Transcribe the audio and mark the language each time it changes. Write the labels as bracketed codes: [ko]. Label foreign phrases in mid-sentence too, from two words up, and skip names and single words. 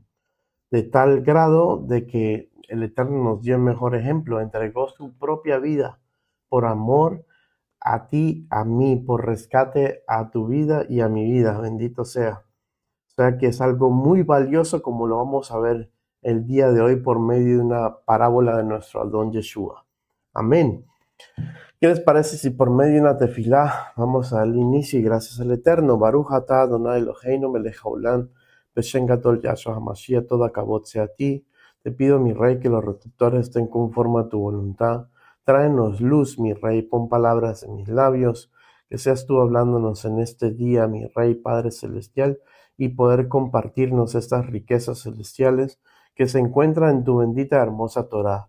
[es] De tal grado de que el Eterno nos dio el mejor ejemplo, entregó su propia vida por amor a ti, a mí, por rescate a tu vida y a mi vida, bendito sea. O sea que es algo muy valioso como lo vamos a ver el día de hoy por medio de una parábola de nuestro Adón Yeshua. Amén. ¿Qué les parece si por medio de una tefilá vamos al inicio y gracias al Eterno? [he] ברוך אתה אדני אלהינו מלך העולם בשם גדול ישוע המשיח, [es] todo acabot sea a ti. Te pido, mi Rey, que los receptores estén conforme a tu voluntad. Tráenos luz, mi Rey, pon palabras en mis labios, que seas tú hablándonos en este día, mi Rey, Padre Celestial, y poder compartirnos estas riquezas celestiales que se encuentran en tu bendita hermosa Torá.